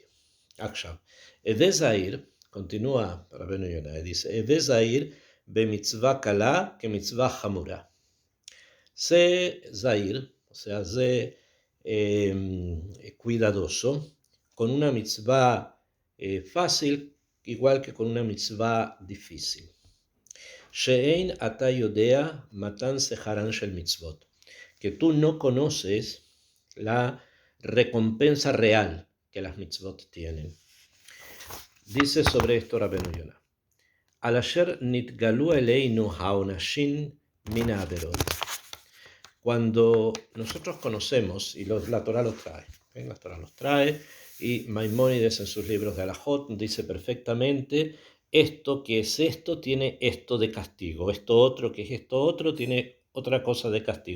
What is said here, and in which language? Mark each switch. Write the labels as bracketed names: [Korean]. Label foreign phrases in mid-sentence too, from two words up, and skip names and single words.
[Hebrew] עכשיו. הוי זהיר, continúa Rabbeinu Yonah, [Spanish] dice, [Hebrew] הוי זהיר במצוה קלה que מצוה חמורה. [Spanish] Sé Zair, o sea, sé cuidadoso, con una mitzvah fácil, igual que con una mitzvah difícil. [Hebrew] שאין אתה יודע מתן שכרן של מצות, [Spanish] que tú no conoces la recompensa real que las mitzvot tienen. Dice sobre esto Rabbeinu Yonah, [Hebrew] על אשר נתגלו אלינו העונשין מן העבירות. [Spanish] Cuando nosotros conocemos, y la Torah los trae, la Torah los trae, y Maimónides en sus libros de Alajot dice perfectamente, esto que es esto tiene esto de castigo, esto otro que es esto otro tiene otra cosa de castigo.